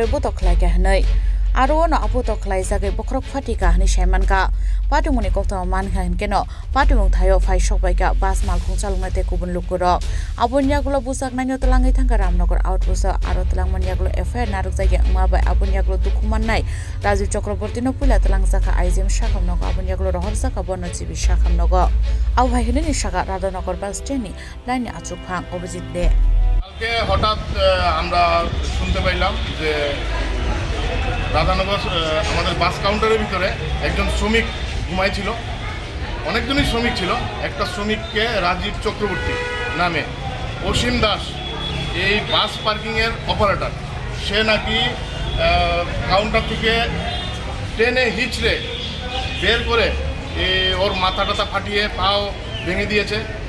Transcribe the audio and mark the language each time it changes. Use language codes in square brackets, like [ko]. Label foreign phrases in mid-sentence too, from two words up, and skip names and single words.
[trp] buto khlai kahnai aro no aputo khlai jagai bokrok fatika hani saimanka patimuni koktama mankha hinkeno patimung thayo phai sokbaika bus malkhung chalunga te kubun lukuro abunyagulo busak naino talangai thangka Ramnagar outpost aro talangmaniagulo FIR naruk jaiga ngmabai abunyagulo dukhumanai Rajiv Chakraborty no pula talangjaka IGM shakamnogo abunyagulo rohorjaka bonocibi shakamnogo abu bhaihini shaka Radhanagar bus train line ni achuk phang Obijit de [bn] কালকে হঠাৎ আমরা শুনতে পাইলাম যে রাধানগর আমাদের বাস কাউন্টারের ভিতরে একজন শ্রমিক ঘুমাইছিল অনেকজনই শ্রমিক ছিল একটা শ্রমিককে রাজীব চক্রবর্তী নামে অসীম দাস এই বাস পার্কিংয়ের অপারেটর সে নাকি কাউন্টার থেকে টেনে হিচড়ে বের করে ওর মাথা টাথা ফাটিয়ে পাও ভেঙে দিয়েছে